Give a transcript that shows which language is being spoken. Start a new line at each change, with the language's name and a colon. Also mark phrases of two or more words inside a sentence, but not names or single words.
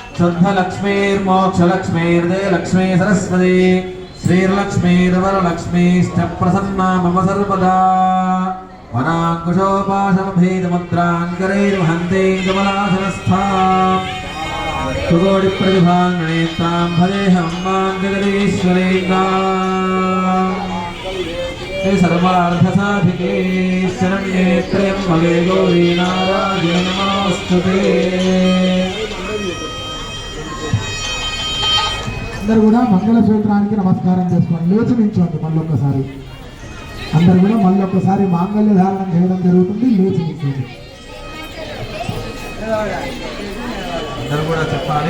Sanskrit: शुद्धलक्ष्मीर्मोक्षलक्ष्मीर्जयलक्ष्मी सरस्वती श्रीर्लक्ष्मीर्वरलक्ष्मीश्च प्रसन्ना मम सर्वदा वनाङ्कुशोपाशमभेदमुद्राङ्करैर्वहन्ते कमलासनस्थाम् सुगोडिप्रतिभाङ्गणेत्रां भजेऽहं मां जगदीश्वरेन्द्राम् सर्वार्थसाधिके शरण्ये त्र्यम्बके गौरी नारायणे नमोऽस्तुते।
Telugu: అందరూ కూడా మంగళ సూత్రానికి నమస్కారం చేసుకోండి. లేచి నిల్చోండి. మళ్ళొక్కసారి అందరూ కూడా మళ్ళొక్కసారి మాంగళ్య ధారణం చేయడం జరుగుతుంది. లేచి నిల్చోండి. అందరూ కూడా చెప్పాలి.